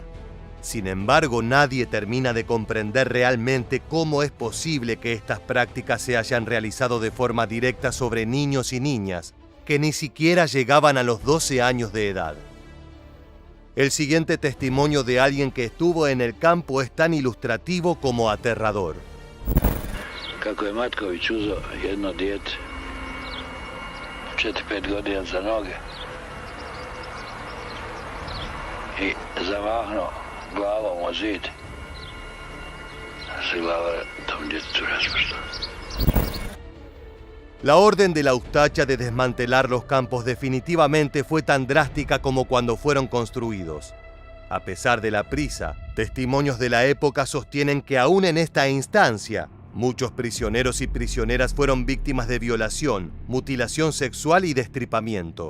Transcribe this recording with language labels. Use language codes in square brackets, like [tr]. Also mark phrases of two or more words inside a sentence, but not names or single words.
[es] Sin embargo, nadie termina de comprender realmente cómo es posible que estas prácticas se hayan realizado de forma directa sobre niños y niñas que ni siquiera llegaban a los 12 años de edad. El siguiente testimonio de alguien que estuvo en el campo es tan ilustrativo como aterrador. [hr] Kako je Matković uzeo jedno dijete, 4-5 godina za noge i zamahnuo glavom o zid, se glava tom djetetu raspušta. [es] La orden de la Ustacha de desmantelar los campos definitivamente fue tan drástica como cuando fueron construidos. A pesar de la prisa, testimonios de la época sostienen que aún en esta instancia, muchos prisioneros y prisioneras fueron víctimas de violación, mutilación sexual y destripamiento.